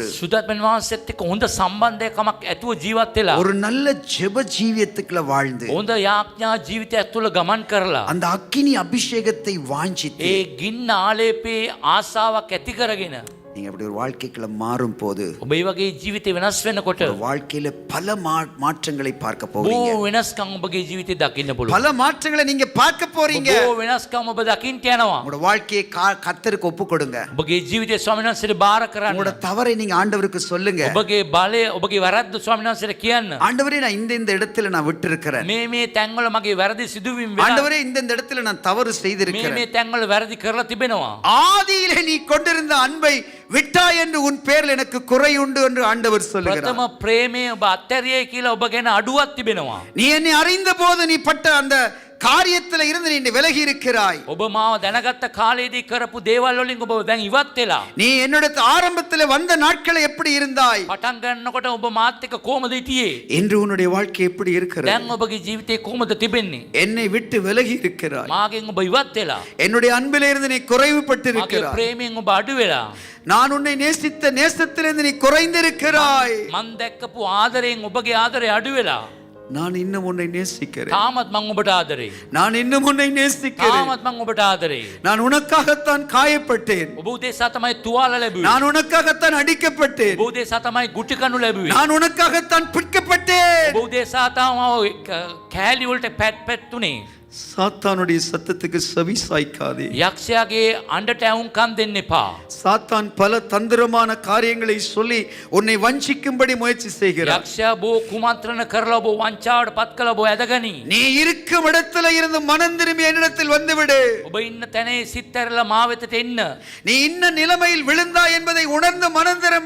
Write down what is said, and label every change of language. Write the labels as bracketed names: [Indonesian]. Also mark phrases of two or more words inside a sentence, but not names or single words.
[Sinhala] සුදාත්මන් වහන්සේත් එක්ක හොඳ සම්බන්ධයකමක් ඇතුව ජීවත් වෙලා [Tamil] ஒரு நல்ல ஜெப ஜீவியத்துக்குள்ள வாழ்ந்து [Sinhala] හොඳ යාඥා ජීවිතයක් තුළ ගමන් කරලා [Tamil] அந்த அக்கினி அபிஷேகத்தை வாஞ்சித்து [Sinhala] ඒ ගින්න ආලේපේ ආසාවක් ඇති කරගෙන [Tamil] நீங்க அப்படி ஒரு வாழ்க்கைக்குள்ள மாறும் போது [Sinhala] ඔබ ඒ වගේ ජීවිතේ වෙනස් වෙනකොට [Tamil] வாழ்க்கையில பல மாற்றங்களை பார்க்க போறீங்க. [Sinhala] බොහෝ වෙනස්කම් ඔබගේ ජීවිතේ දකින්න පුළුවන්. [Tamil] பல மாற்றங்களை நீங்க பார்க்க போறீங்க. [Sinhala] බොහෝ වෙනස්කම් ඔබ දකින්න යනවා. [Tamil] உங்களோட வாழ்க்கையை கர்த்தருக்கு ஒப்பு கொடுங்க. [Sinhala] ඔබගේ ජීවිතේ ස්වාමීන් වහන්සේට බාර කරන්න. [Tamil] உங்களோட தவறை நீங்க ஆண்டவருக்கு சொல்லுங்க. [Sinhala] ඔබගේ බලය ඔබගේ වැරද්ද ස්වාමීන් වහන්සේට කියන්න. [Tamil] ஆண்டவரே, நான் இந்த இடத்துல நான் விட்டு இருக்கிறேன். [Sinhala] මේ තැන්වල මගේ වැරදි සිදුවීම් වෙනවා. [Tamil] ஆண்டவரே, இந்த இடத்துல நான் தவறு செய்திருக்கிறேன். [Sinhala] මේ තැන්වල වැරදි කරලා තිබෙනවා. [Tamil] ஆதியிலே நீ கொண்டிருந்த அன்பை விட்டாய் என்று உன் பேரில் எனக்கு குறை உண்டு என்று ஆண்டவர் சொல்லுகிறார். [Sinhala] ප්‍රථම ප්‍රේමය ඔබ අත්හැරියයි කියලා ඔබ ගැන අඩුවක් තිබෙනවා. [Tamil] நீ என்னை அறிந்த போது நீ பட்ட அந்த காரியத்துல இருந்து நீ விலகி இருக்கிறாய். [Sinhala] ඔබ මාව දැනගත්ත කාලයේදී කරපු දේවල් වලින් ඔබ දැන් ඉවත් වෙලා. [Tamil] நீ என்னோட ஆரம்பத்துல வந்த நாட்களை எப்படி இருந்தாய், [Sinhala] පටන් ගන්නකොට ඔබ මාත් එක්ක කොහමද හිටියේ? [Tamil] என்று உன்னுடைய வாழ்க்கை எப்படி இருக்கிறது? [Sinhala] දැන් ඔබගේ ජීවිතේ කොහමද තිබෙන්නේ? [Tamil] என்னை விட்டு விலகி இருக்கிறாய். [Sinhala] මාගෙන් ඔබ ඉවත් වෙලා. [Tamil] என்னுடைய அன்பிலே இருந்து நீ குறைவுபட்டு [Sinhala] මගේ [Tamil] இருக்கிறாய். [Sinhala] ප්‍රේමයෙන් ඔබ අඩු වෙලා. [Tamil] நான் உன்னை நேசித்த நேசத்திலிருந்து நீ குறைந்திருக்கிறாய். [Sinhala] මන් දැක්කපු ආදරයෙන් ඔබගේ ආදරය අඩු වෙලා. [Tamil] நான் இன்னும் உன்னை நேசிக்கிறேன். [Sinhala] තාමත් මං ඔබට ආදරේ. [Tamil] நான் இன்னும் உன்னை நேசிக்கிறேன். [Sinhala] තාමත් මං ඔබට ආදරේ. [Tamil] நான் உனக்காகத்தான் காயப்பட்டேன். [Sinhala] ඔබ උදෙසා තමයි තුවාල ලැබුවේ. [Tamil] நான் உனக்காகத்தான் அடிக்கப்பட்டேன். [Sinhala] ඔබ උදෙසා තමයි ගුටි කනු ලැබුවේ. [Tamil] நான் உனக்காகத்தான் பிற்கப்பட்டேன். [Sinhala] ඔබ උදෙසා තමයි කෑලි වලට පැට් පැට්තුනේ. [Tamil] சாத்தானுடைய சத்தத்துக்கு செவி சாய்க்காதே. [Sinhala] යක්ෂයාගේ අඬට ඇහුම්කන් දෙන්න එපා. [Tamil] சாத்தான் பல தந்திரமான காரியங்களை சொல்லி உன்னை வஞ்சிக்கும்படி முயற்சி செய்கிறார். [Sinhala] යක්ෂයා බෝ කුමන්ත්‍රණ කරලා ඔබ වංචාවට පත් කළ ඔබ ඇදගනි. [Tamil] நீ இருக்கும் இடத்துல இருந்து மனம் திரும்பி என்னிடத்தில் வந்துவிடு. [Sinhala] ඔබ ඉන්න තැනේ සිත් ඇරලා මා වෙතට එන්න. [Tamil] நீ இன்ன நிலைமையில் விழுந்தாய் என்பதை உணர்ந்து மனம் திரும்பு.